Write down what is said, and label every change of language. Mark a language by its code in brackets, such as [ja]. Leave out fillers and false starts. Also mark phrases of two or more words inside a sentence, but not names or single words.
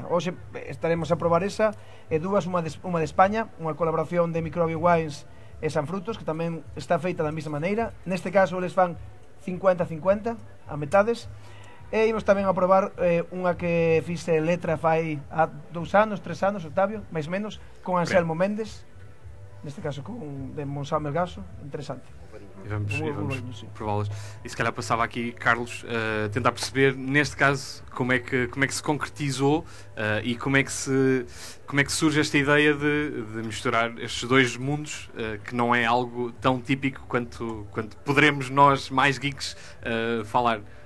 [gl] Hoxe estaremos a probar esa e dúas, unha de España, unha colaboración de Microbio Wines e San Frutos, que tamén está feita da mesma maneira. Neste caso eles fan 50-50 a metades, e imos tamén a probar unha que fixe letra fai há 2 anos, 3 anos, Octavio, máis menos, con Anselmo Méndez, neste caso de Monsanto Melgaço. [pt] Interessante. E vamos prová-las. E se calhar passava aqui, Carlos, tentar perceber, neste caso, como é que se concretizou e como é que surge esta ideia de misturar estes dois mundos, que não é algo tão típico quanto poderemos nós, mais geeks, falar.